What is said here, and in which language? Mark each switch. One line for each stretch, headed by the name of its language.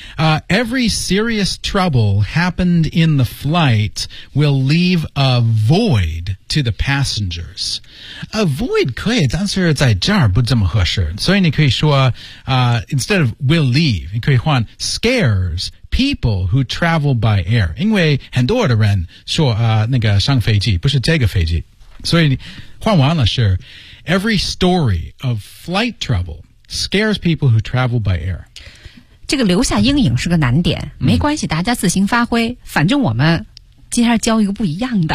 English: Every serious trouble happened in the flight will leave a void to the passengers. A void
Chinese: 可以但是在这儿不这么合适。所以你可以说
English: instead of will leave,
Chinese: 你可以换
English: scares people who travel by air.
Chinese: 因为很多的人说那个上飞机不是这个飞机。所以换完了是
English: every story of flight trouble,Scares people who travel by air.
Chinese: 这个留下阴影是个难点、嗯、没关系大家自行发挥反正我们今天教一个不一样的